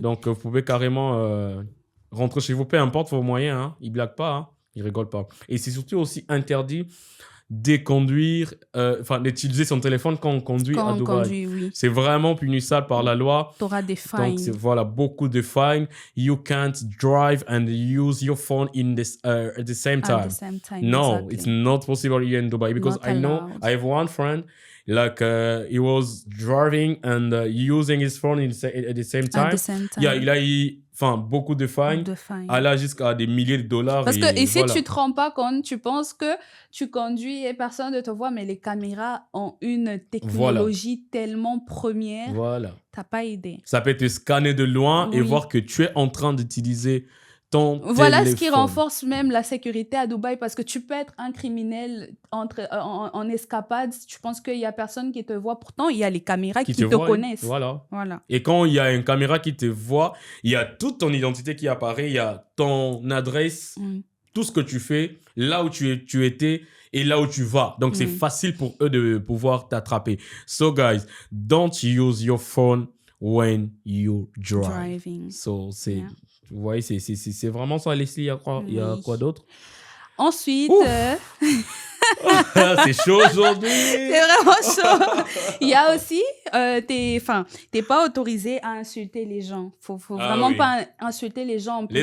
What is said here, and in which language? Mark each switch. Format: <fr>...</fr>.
<fr>Donc, vous pouvez carrément rentrer chez vous, peu importe vos moyens. Hein. Ils ne blaguent pas, hein. Ils ne rigolent pas. Et c'est surtout aussi interdit de conduire, d'utiliser son téléphone quand on conduit à Dubaï. Oui. C'est vraiment punissable par la loi. Tu auras des fines. Donc, voilà, beaucoup de fines.</fr> <en>You can't drive and use your phone at the same time. At the same time, No, exactly. it's not possible here in Dubai because Not I know allowed. I have one friend, like he was driving and using his phone at the same time. At the same time.</en> <fr>Yeah, il a eu beaucoup de fines. Allant jusqu'à des milliers de dollars. Parce que ici, voilà. tu te rends pas compte, tu penses que tu conduis et personne ne te voit, mais les caméras ont une technologie tellement première. Voilà. T'as pas idée. Ça peut te scanner de loin et voir que tu es en train d'utiliser ton voilà téléphone. Ce qui renforce même la sécurité à Dubaï, parce que tu peux être un criminel en escapade. Tu penses qu'il y a personne qui te voit. Pourtant, il y a les caméras qui te connaissent. Voilà. Voilà. Et quand il y a une caméra qui te voit, il y a toute ton identité qui apparaît, il y a ton adresse. tout ce que tu fais, là où tu étais et là où tu vas. Donc, c'est facile pour eux de pouvoir t'attraper.</fr> <en>So, guys, don't use your phone when you drive. Driving.</en> <fr>So, c'est...</fr> <en>Yeah.</en> <fr>Vous voyez, c'est vraiment ça, Leslie. Il y a quoi d'autre? Ensuite, c'est chaud aujourd'hui. c'est vraiment chaud. Il y a aussi, t'es pas autorisé à insulter les gens. Faut vraiment pas insulter les gens en public.</fr>